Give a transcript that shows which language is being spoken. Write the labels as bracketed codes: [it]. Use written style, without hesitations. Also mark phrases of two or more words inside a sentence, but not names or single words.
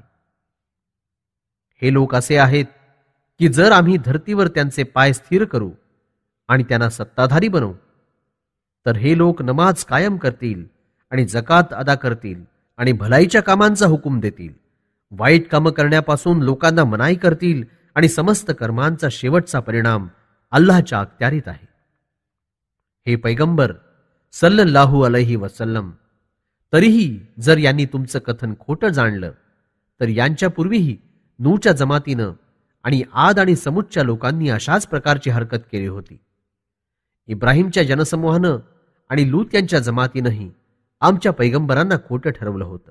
[mr] हे लोक असे आहेत की जर आम्ही धर्तीवर त्यांचे पाय स्थिर करू आणि त्यांना सत्ताधारी बनवू तर हे लोक नमाज कायम करतील आणि जकात अदा करतील आणि भलाईच्या कामांचा हुकूम देतील, वाईट कामं करण्यापासून लोकांना मनाई करतील आणि समस्त कर्मांचा शेवटचा परिणाम अल्लाहच्या अखत्यारीत आहे. हे पैगंबर [ar] صلى الله عليه وسلم, [mr] तरीही जर यांनी तुमचं कथन खोटं जाणलं तर यांच्यापूर्वीही नूच्या जमातीनं आणि आद आणि समूदच्या लोकांनी अशाच प्रकारची हरकत केली होती. इब्राहिमच्या जनसमूहानं आणि लूत यांच्या जमातीनंही आमच्या पैगंबरांना खोटं ठरवलं होतं.